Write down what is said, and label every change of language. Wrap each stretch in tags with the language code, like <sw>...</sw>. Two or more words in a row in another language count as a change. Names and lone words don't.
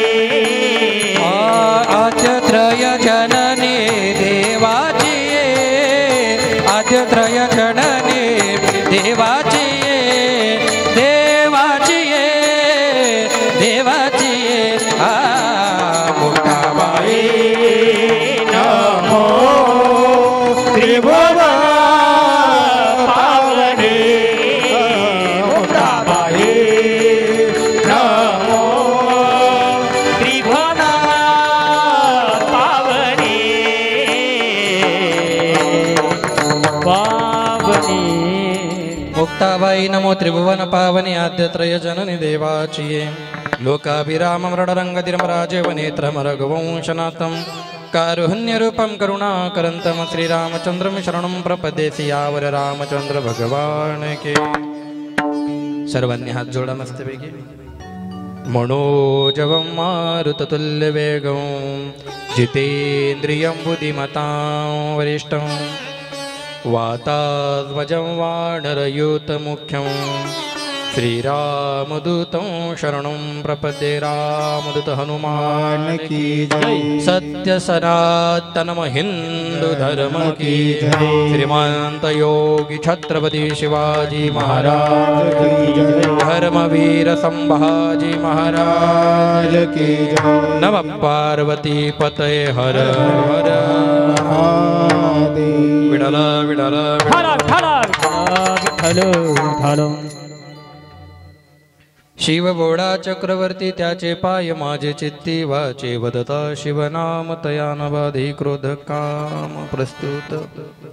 <mr>आद्यत्रय जननी देवाची, आद्यत्रय जननी देवाची, देवाची देवाची मुक्ताबाई, नमो त्रिभुवन पावनी मुक्ताबाई, नमो त्रिभुवन पावनी पावनी। मुक्ताबाई नमो त्रिभुवन पावनी, आद्यत्रय जननी देवाची।</mr> <sa>लोकाभिराम मृडरंगधिरमराजे वनेत्रम रघुवंशनाथं, कारुण्यरूपं करुणाकरन्तं श्रीरामचन्द्रं शरणं प्रपद्ये।</sa> <hi>सियावर रामचंद्र भगवान के।</hi> <mr>सर्वांनी हात जोडा मस्तपैकी।</mr> <sa>मनोजवं मारुततुल्यवेगं, जितेन्द्रियं बुद्धिमतां वरिष्ठं, वातात्मजं वानरयूतमुख्यं, श्रीरामदूतं शरणं प्रपद्ये।</sa> <hi>रामदूत हनुमान की जय, सत्य सनातनम हिंदू धर्म की जय। श्रीमंत योगी छत्रपति शिवाजी महाराज की जय, धर्मवीर संभाजी महाराज की जय।</hi> <sa>नमः पार्वती पतये हर हर महादेव।</sa> <mr>विठ्ठल विठ्ठल ठाला ठाला विठ्ठल विठ्ठल। शिव बोडा चक्रवर्ती त्याचे पाय माझे चित्ती, वाचे वदता शिवनाम तयान बाधी क्रोध काम।</mr>